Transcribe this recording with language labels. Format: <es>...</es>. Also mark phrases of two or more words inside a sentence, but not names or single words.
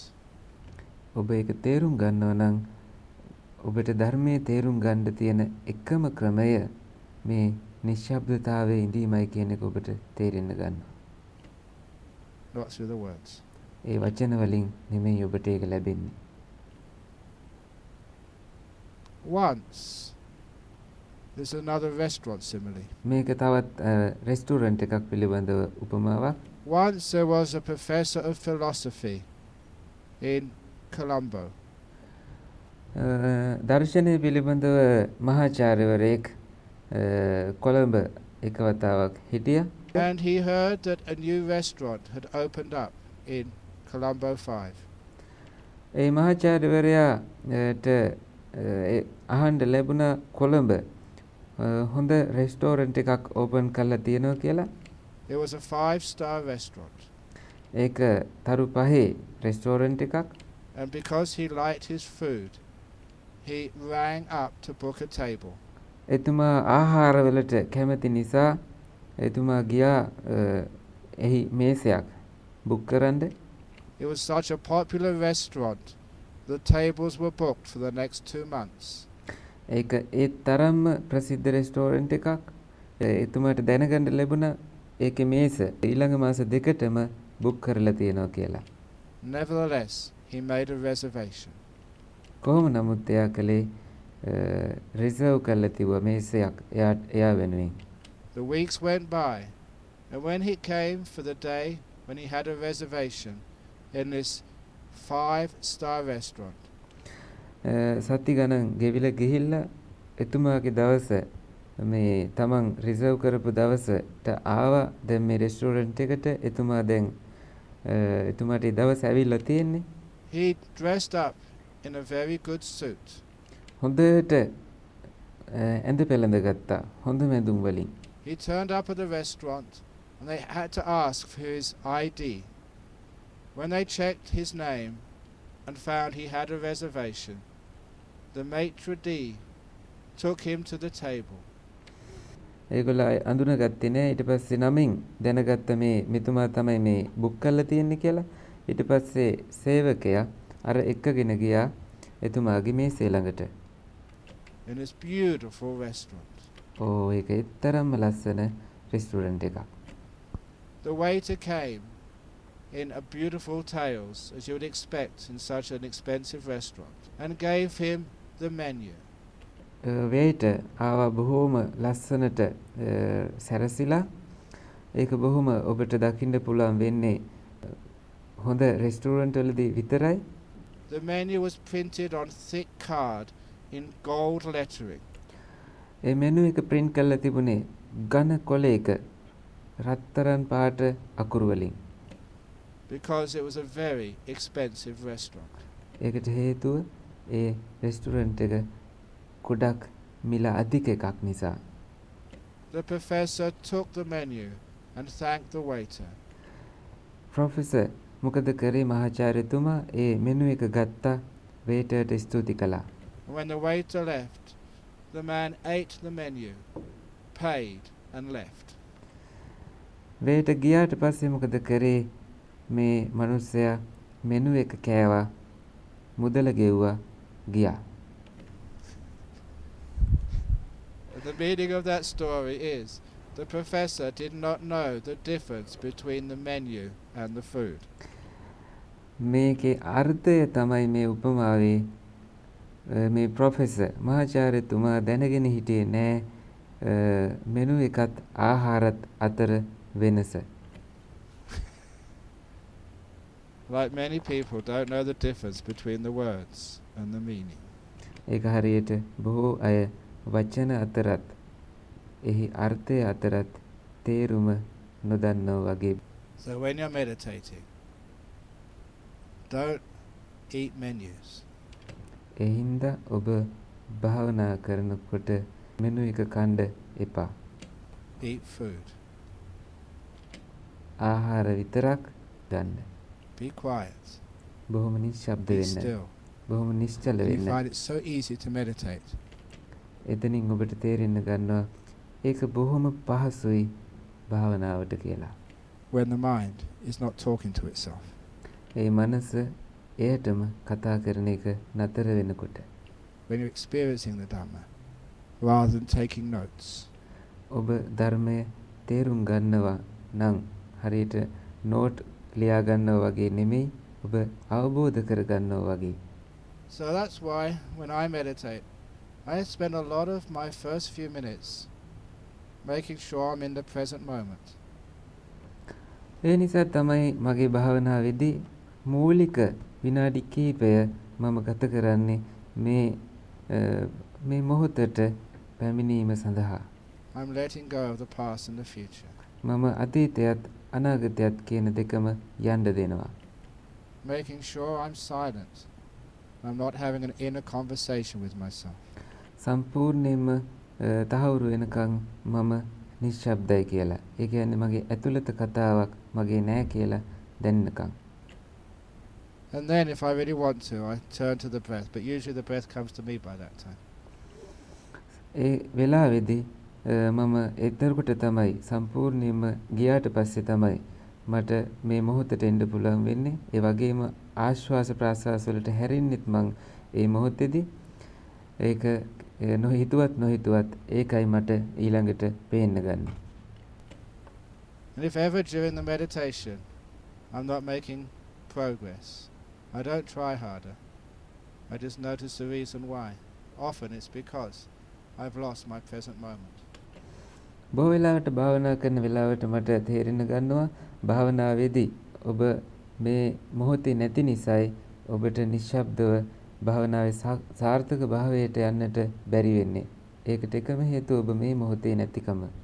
<si>ඔබ ඒක තේරුම් ගන්නවා නම් ඔබට ධර්මයේ තේරුම් ගන්න තියෙන එකම ක්‍රමය මේ නිශ්ශබ්දතාවයේ ඉඳීමයි කියන එක ඔබට තේරෙන්න ගන්නවා.</si> <en>Not through the words.</en> <si>ඒ වචන වලින් නෙමෙයි ඔබට ඒක ලැබෙන්නේ.</si> <en>Once, there's another restaurant simile.</en> <si>මේක තවත් රෙස්ටුරන්ට් එකක් පිළිබඳව උපමාවක්.</si> <en>Once there was a professor of philosophy in Colombo.</en> <si>දර්ශනය පිළිබඳව මහාචාර්යවරයෙක් කොළඹ එක වතාවක් හිටියා.</si> <en>And he heard that a new restaurant had opened up in Colombo 5.</en> <si>ඒ මහාචාර්යවරයාට අහන්න ලැබුණා කොළඹ හොඳ රෙස්ටෝරන්ට් එකක් ඕපන් කරලා තියෙනවා කියලා.</si> <en>It was a 5-star restaurant.</en> <si>ඒක තරු පහේ රෙස්ටෝරන්ට් එකක්.</si> <en>And because he liked his food, he rang up to book a table.</en> <si>එතුමා ආහාරවලට කැමති නිසා එතුමා ගියා එහි මේසයක් බුක් කරන්න.</si> <en>It was such a popular restaurant, the tables were booked for the next 2 months.</en> <si>ඒක ඒ තරම්ම ප්‍රසිද්ධ රෙස්ටෝරන්ට් එකක්. එතුමාට දැනගන්න ලැබුණා ඒකේ මේස ඊළඟ මාස දෙකටම බුක් කරලා තියෙනවා කියලා.</si> <en>Nevertheless, he made a reservation.</en> <si>කොහොම නමුත් එයා කලේ රිසර්ව් කරලා තිබුවා මේසයක් එයා වෙනුවෙන්.</si> <en>The weeks went by, and when he came for the day when he had a reservation in this 5-star restaurant,</en> <si>සති ගණන් ගෙවිලා ගිහිල්ලා එතුමාගේ දවස මේ තමන් රිසර්ව් කරපු දවසට ආවා. දැන් මේ රෙස්ටෝරන්ට් එකට එතුමා දැන් එතුමාට ඒ දවස් ඇවිල්ලා තියෙන්නේ.</si> <en>he dressed up in a very good suit.</en> <si>හොඳට ඇඳ පෙළඳ ගත්තා හොඳ මැදුම් වලින්.</si> <en>He turned up at the restaurant and they had to ask for his ID. When they checked his name and found he had a reservation, the maitre d' took him to the table.</en> <si>ඒගොල්ලෝ අඳුනගත්තේ නෑ. ඊට පස්සේ නමින් දැනගත්ත මේ මෙතුමා තමයි මේ බුක් කරලා තියෙන්නේ කියලා. ඊට පස්සේ සේවකයා අර එක්කගෙන ගියා එතුමාගේ මේසේ ළඟට.</si> <en>In this beautiful restaurant.</en> <si>ඒක එතරම්ම ලස්සන රෙස්ටුරන්ට් එකක්.</si> <en>The waiter came in a beautiful tails, as you would expect in such an expensive restaurant, and gave him the menu.</en> <si>වේටර් ආවා බොහෝම ලස්සනට සැරසිලා. ඒක බොහොම ඔබට දකින්න පුළුවන් වෙන්නේ හොඳ රෙස්ටුරන්ට් වලදී විතරයි.</si> <en>The menu was printed on thick card in gold lettering.</en> <si>ඒ මෙනු එක print කරලා තිබුණේ ඝන කොළයක රත්තරන් පාට අකුරු වලින්.</si> <en>Because it was a very expensive restaurant.</en> <si>ඒකට හේතුව ඒ රෙස්ටුරන්ට් එක ගොඩක් මිල අධික එකක් නිසා.</si> <en>The professor took the menu and thanked the waiter.</en> <si>ප්‍රොෆෙසර් මොකද කරේ මහාචාර්යතුමා ඒ මෙනු එක ගත්තා වේටර්ට ස්තුති කළා.</si> <en>When the waiter left, the man ate the menu, paid and left.</en> <si>වේට ගියාට පස්සේ මොකද කරේ මේ මිනිස්සයා මෙනු එක කෑවා මුදල ගෙව්වා ගියා.</si> <en>The meaning of that story is the professor did not know the difference between the menu and the food.</en> <si>මේකේ අර්ථය තමයි මේ උපමාවේ මේ ප්‍රොෆෙසර් මහාචාර්යතුමා දැනගෙන හිටියේ නෑ මෙනු එකත් ආහාරත් අතර වෙනස.</si> <en>Like many people don't know the difference between the words and the meaning.</en> <si>ඒක හරියට බොහෝ අය වචන අතරත් එහි අර්ථය අතරත් තේරුම නොදන්නා වගේ.</si> <en>So when you're meditating, don't eat menus.</en> <si>එහින්දා ඔබ භාවනා කරනකොට මෙනු එක කන්න එපා.</si> <en>Eat food.</en> <si>ආහාර විතරක් ගන්න.</si> <en>Be quiet.</en> <si>බොහොම නිශ්ශබ්ද</si> <en>Be</en> <si>වෙන්න.</si> <en>still.</en> <si>බොහොම නිශ්චල</si> <en>You</en> <si>වෙන්න.</si> <en>find it so easy to meditate.</en> <si>එතනින් ඔබට තේරෙන්න ගන්නවා ඒක බොහොම පහසුයි භාවනාවට කියලා.</si> <en>When the mind is not talking to itself.</en> <si>ඒ මනස එයටම කතා කරන එක නතර වෙනකොට.</si> <en>When you're experiencing the Dhamma, rather than taking notes.</en> <si>ඔබ ධර්මය තේරුම් ගන්නවා නම් හරියට නෝට් ලියා ගන්නවා වගේ නෙමෙයි ඔබ අවබෝධ කර ගන්නවා වගේ.</si> <en>So that's why when I meditate, I spend a lot of my first few minutes making sure I'm in the present moment.</en> <si>ඒ නිසා තමයි මගේ භාවනාවේදී මූලික විනාඩි කිහිපය මම ගත කරන්නේ මේ මොහොතට පැමිණීම සඳහා.</si> <en>I'm letting go of the past and the future.</en> <si>මම අතීතයත් අනාගතයත් කියන දෙකම යන්න දෙනවා.</si> <en>Making sure I'm silent. I'm not having an inner conversation with myself.</en> <si>සම්පූර්ණයෙන්ම තහවුරු වෙනකන් මම නිශ්ශබ්දයි කියලා. ඒ කියන්නේ මගේ ඇතුළත කතාවක් මගේ නෑ කියලා දැනනකන්.</si> <en>And then if I really want to, I turn to the breath. But usually the breath comes to me by that time.</en> <si>ඒ වෙලාවේදී මම එතරකොට තමයි සම්පූර්ණයෙන්ම ගියාට පස්සේ තමයි මට මේ මොහොතට එන්න පුළුවන් වෙන්නේ. ඒ වගේම ආශ්වාස ප්‍රාශ්වාස වලට හැරෙන්නෙත් මං ඒ මොහොතේදී ඒක නොහිතුවත් ඒකයි මට ඊළඟට පේන්න ගන්න.</si> <en>And if ever during the meditation I'm not making progress, I don't try harder. I just notice the reason why. Often it's because I've lost my present moment.</en> <si>බොහෝ වෙලාවට භාවනා කරන වෙලාවට මට තේරෙන්න ගන්නවා භාවනාවේදී ඔබ මේ මොහොතේ නැති නිසායි ඔබට නිශ්ශබ්දව භාවනාවේ සාර්ථක භාවයට යන්නට බැරි වෙන්නේ. ඒකට එකම හේතුව ඔබ මේ මොහොතේ නැතිකම.</si>